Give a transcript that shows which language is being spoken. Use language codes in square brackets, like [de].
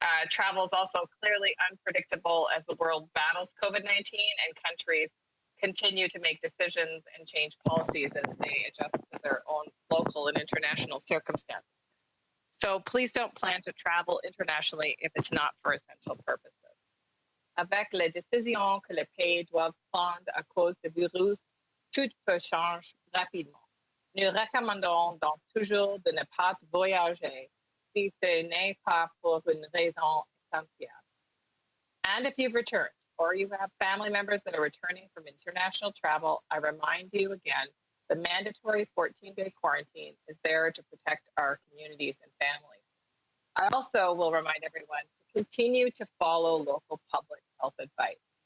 [en] Travel is also clearly unpredictable as the world battles COVID-19 and countries continue to make decisions and change policies as they adjust to their own local and international circumstances. So please don't plan to travel internationally if it's not for essential purposes. [fr] Avec les décisions que les pays doivent prendre à cause du virus, tout peut changer rapidement. Nous recommandons donc toujours de ne pas voyager si ce n'est pas pour une raison essentielle. [en] And if you've returned, or you have family members that are returning from international travel, I remind you again, the mandatory 14-day quarantine is there to protect our communities and families. I also will remind everyone to continue to follow local public health advice.